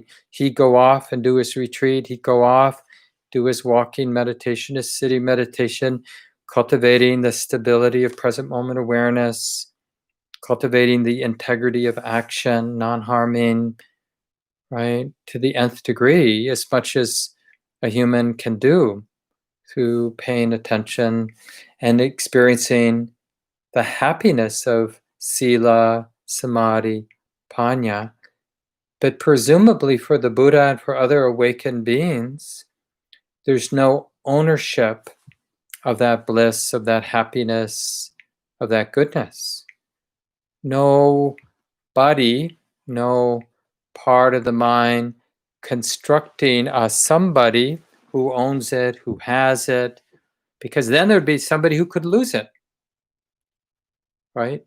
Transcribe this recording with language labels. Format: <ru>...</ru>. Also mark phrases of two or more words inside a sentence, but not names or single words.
<en>He'd go off and do his retreat. He'd go off, do his walking meditation, his sitting meditation, cultivating the stability of present moment awareness, cultivating the integrity of action, non-harming, right, to the nth degree, as much as a human can do, through paying attention and experiencing the happiness of</en> <pi>sila, samadhi, panya.</pi> <en>But presumably for the Buddha and for other awakened beings, there's no ownership of that bliss, of that happiness, of that goodness. No body, no part of the mind constructing a somebody who owns it, who has it, because then there'd be somebody who could lose it, right?</en>